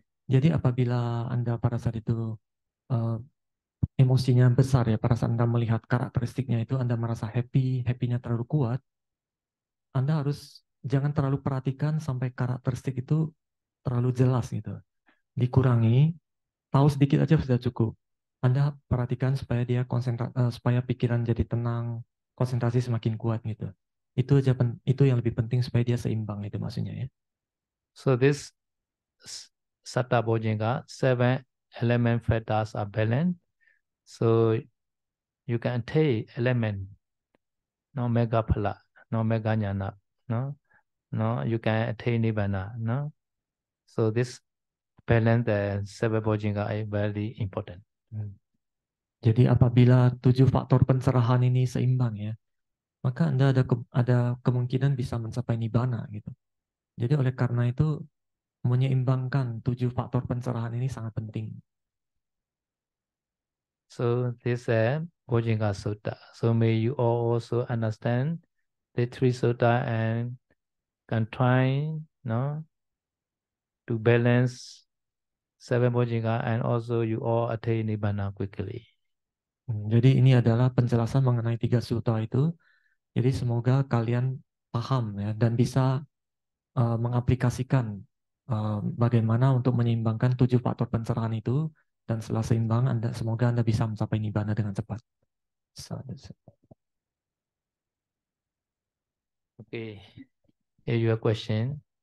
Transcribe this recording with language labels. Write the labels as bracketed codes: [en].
[id] Jadi apabila Anda pada saat itu emosinya besar ya, pada saat Anda melihat karakteristiknya itu Anda merasa happy-nya terlalu kuat, Anda harus jangan terlalu perhatikan sampai karakteristik itu terlalu jelas gitu. Dikurangi, tahu sedikit aja sudah cukup. Anda perhatikan supaya dia supaya pikiran jadi tenang, konsentrasi semakin kuat gitu. Itu yang lebih penting supaya dia seimbang itu maksudnya ya. [en] So this Satta Bojjhanga, 7 element factors are balanced. So you can take element, no mega phala, no mega jnana, no, you can attain nibbana, no. So this balance the 7 Bojjhanga is very important. [id] Jadi apabila 7 faktor pencerahan ini seimbang ya, maka Anda ada kemungkinan bisa mencapai nibbana gitu. Jadi oleh karena itu menyeimbangkan 7 faktor pencerahan ini sangat penting. [en] So this is Bojjhanga Sutta. So may you all also understand the three sutta and can try, no, to balance seven Bojjhanga and also you all attain Nibbana quickly. [id] Jadi ini adalah penjelasan mengenai tiga sutta itu. Jadi semoga kalian paham ya dan bisa mengaplikasikan bagaimana untuk menyeimbangkan 7 faktor pencerahan itu, dan setelah seimbang semoga Anda bisa mencapai nibbana dengan cepat. [en] Okay, here your question.